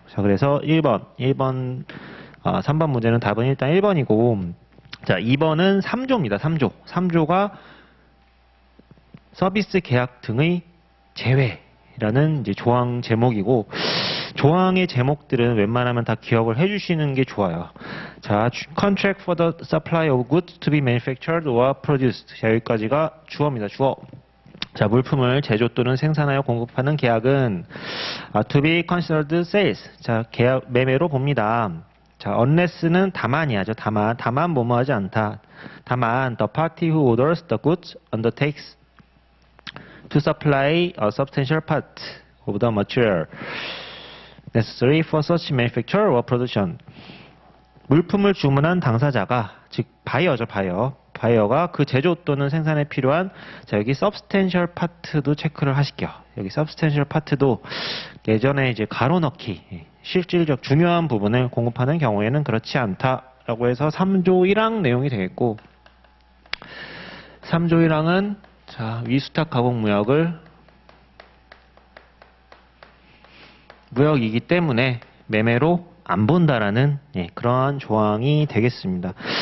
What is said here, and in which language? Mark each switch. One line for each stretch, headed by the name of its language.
Korean: 자, 그래서 3번 문제는 답은 일단 1번이고, 자, 2번은 3조입니다. 3조. 3조가 서비스 계약 등의 제외. 라는 이제 조항 제목이고, 조항의 제목들은 웬만하면 다 기억을 해주시는 게 좋아요.
English: 자, contract for the supply of goods to be manufactured or produced.
Korean: 자, 여기까지가 주어입니다. 주어. 자, 물품을 제조 또는 생산하여 공급하는 계약은
English: to be considered sales.
Korean: 자, 계약 매매로 봅니다. 자, unless는 다만이야죠. 다만 뭐뭐하지 않다. 다만
English: the party who orders the goods undertakes to supply a substantial part of the material necessary for such manufacture or production.
Korean: 물품을 주문한 당사자가, 즉 바이어죠, 바이어가 그 제조 또는 생산에 필요한, 자, 여기 substantial part도 체크를 하실게요. 여기 substantial part도 예전에 이제 가로 넣기, 실질적 중요한 부분을 공급하는 경우에는 그렇지 않다라고 해서 3조 1항 내용이 되겠고, 3조 1항은 자, 위수탁 가공 무역이기 때문에 매매로 안 본다라는 그러한 조항이 되겠습니다.